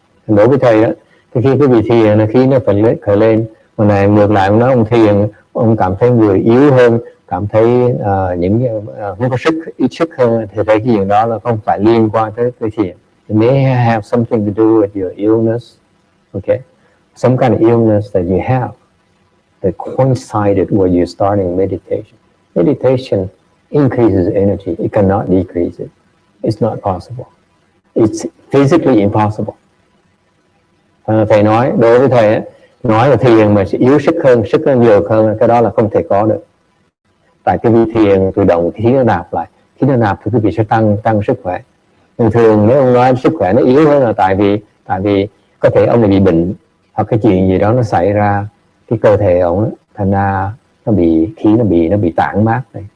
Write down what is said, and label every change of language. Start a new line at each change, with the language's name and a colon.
Vietnamese: And đối với thầy đó, thì khi quý vị thiền, khí nó phải khởi lên. Mà này ngược lại, ông nói ông thiền, ông cảm thấy người yếu hơn, cảm thấy không có sức, ít sức hơn, thì thấy cái chuyện đó là không phải liên quan tới thiền.
English: It may have something to do with your illness, okay? Some kind of illness that you have that coincided where you're starting meditation. Meditation increases energy. It cannot decrease it. It's not possible. It's physically impossible.
Vietnamese: Thầy nói, đối với thầy, nói là thiền mà sẽ yếu sức hơn nhiều hơn, cái đó là không thể có được. Tại cái vị thiền tự động khí nó nạp lại. Khí nó nạp thì quý vị sẽ tăng sức khỏe. Thường nếu ông nói sức khỏe nó yếu hơn là tại vì có thể ông này bị bệnh, hoặc cái chuyện gì đó nó xảy ra cái cơ thể ông, thành ra nó bị tản mát này.